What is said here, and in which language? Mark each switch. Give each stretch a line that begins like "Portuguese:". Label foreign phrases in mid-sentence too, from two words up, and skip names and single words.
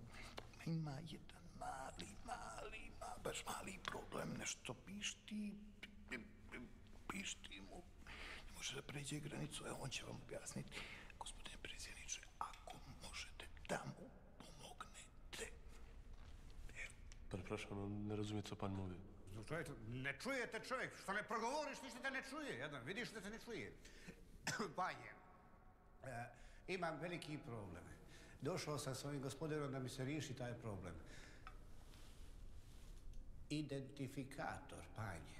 Serbian: Ima jedan baš mali problem, nešto pišti mu, ne može da pređe granicu, evo on će vam objasniti. Gospodine predsjedniče, ako možete da mu pomognete.
Polish: Prepraszam, ne razumije co pan mówi.
Serbian: Ne čujete čovjek, što ne progovoriš, ništa te ne čuje, vidiš da te ne čuje. Panje, imam veliki problem. Došao sam s ovim gospodinom da mi se riješi taj problem. Identifikator, panje.